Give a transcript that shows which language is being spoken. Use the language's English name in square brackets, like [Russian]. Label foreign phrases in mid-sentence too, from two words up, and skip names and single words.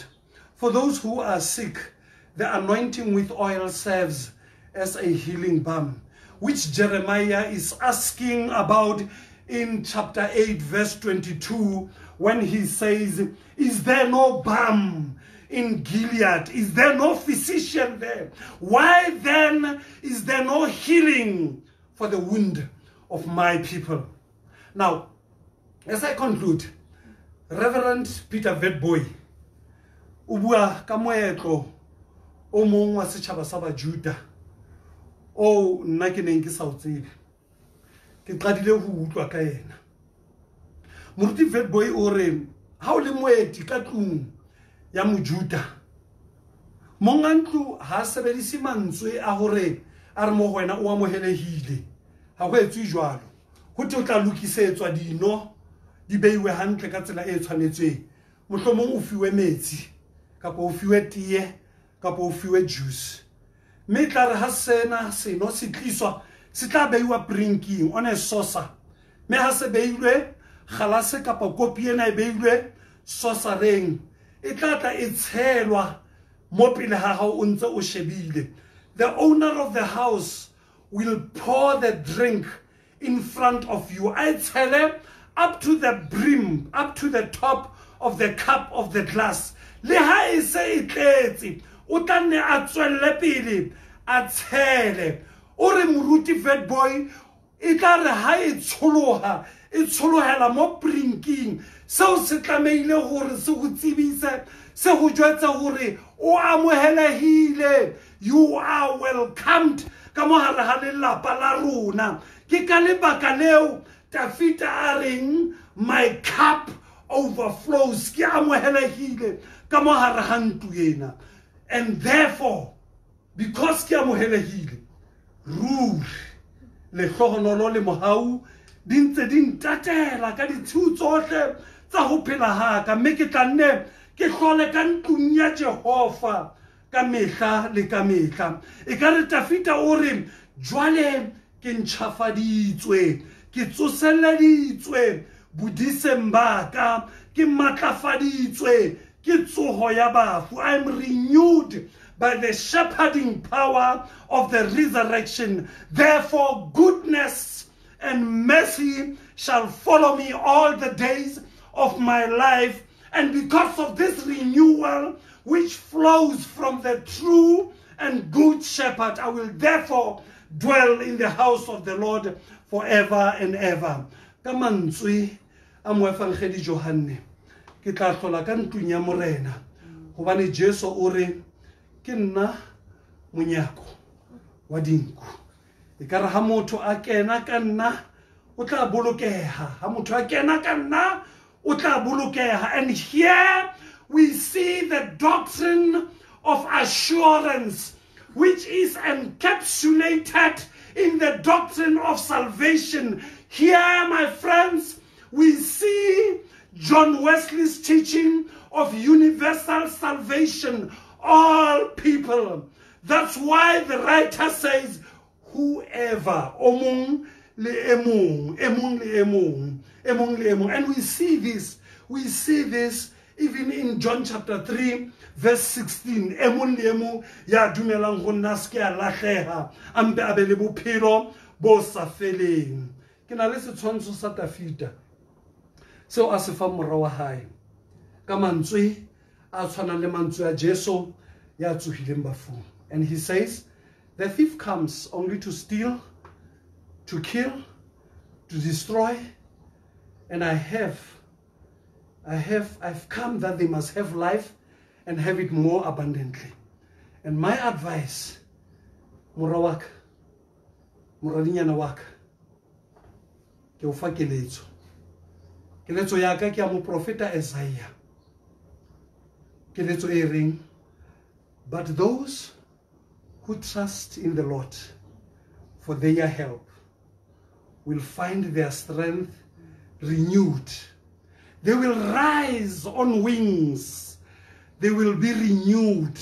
[English] For those who are sick, the anointing with oil serves as a healing balm, which Jeremiah is asking about in chapter 8, verse 22, when he says, is there no balm in Gilead? Is there no physician there? Why then is there no healing for the wound of my people? Now, as I conclude, [Southern Sotho] Reverend Peter Witbooi o bua ka moetlo o mong wa setjhaba sa Bajuda o nna ke neng ke sa o tsebe, ke qadile ho utlwa ka yena. Moruti Witbooi o re ha o le moeti ka tlung ya Mojuda, monga ntlo ha sebedise mantswe a hore a re mo wena o amohelehile, ha go etswe jwalo. Ho te o tla lokisetswa dino di beiwe hantle ka tsela e tshwanetseng, mohlomong o fiwe metsi kapa o fiwe tie kapa o fiwe juice, mme tla re ha sena seno se tliswa se tla beiwa [English] drinking on a saucer, [Southern Sotho] mme ha se beilwe kgalase kapa kopi ena e beilwe saucereng, e tla tla e tshelwa mo pele ha hao o ntse o shebile. [English] The owner of the house will pour the drink in front of you. I tell him, up to the brim, up to the top of the cup of the glass. [Southern Sotho] Le ha e se e tletse, o tla nne a tswelle pele a tshele. O re Moruti Witbooi e tla re ha e tsholoha, e tsholohela mo drinking, seo se tlameile gore se go tsebise, se go jwetsa gore o amohelehile, [English] you are welcomed [Southern Sotho] ka mo hare ha lelapa la rona. Ke ka lebaka leo Dafita a reng [English] my cup overflows, [Southern Sotho] ke amohelehile ka mo hare ha ntlo ena. [English] And therefore, because [Southern Sotho] ke amohelehile, ruri le hlohonolo le mohau di ntse di ntatela ka ditshiu tsohle tsa ho phela ha ka, mme ke tla nne ke hlole ka ntlong ya Jehova ka mehla le ka mehla. E ka re Dafita o re jwale ke ntjhafaditswe, ke tsoselleditswe bodiseng ba ka, ke matlafaditswe ke tsoho ya bafu. [English] I am renewed by the shepherding power of the resurrection. Therefore goodness and mercy shall follow me all the days of my life, and because of this renewal which flows from the true and good shepherd, I will therefore dwell in the house of the Lord forever and ever. [Southern Sotho] Ka mantswe a moefangedi Johane, ke tla hlola ka ntlong ya morena, hobane Jesu o re ke nna monyako wa dinku. E ka re ha motho a kena ka nna o tla bolokeha, ha motho a kena ka nna o tla bolokeha. [English] And here we see the doctrine of assurance, which is encapsulated in the doctrine of salvation. Here, my friends, we see John Wesley's teaching of universal salvation, all people. That's why the writer says, whoever, [Southern Sotho] omong le emong, emong le emong, emong le emong. [English] And we see this even in John chapter 3, verse 16. [Southern Sotho] Emong le emong ya dumelang go nna se ke a lahleha, ambe a be le bophelo bo sa feleng. Ke na le setshwantsho sa Dafita seo a se fa morwa wa hae ka mantswe a tshwanang le mantswe a Jesu ya tsohileng bafung. [English] And he says, the thief comes only to steal, to kill, to destroy, and I've come that they must have life and have it more abundantly. And my advice, [Southern Sotho] Murawak, Muradinyana waka, ke o fa keletso. Keletso ya ka ke ya mo profeta Isaiah. Keletso e reng, [English] but those who trust in the Lord for their help will find their strength renewed. They will rise on wings they will be renewed.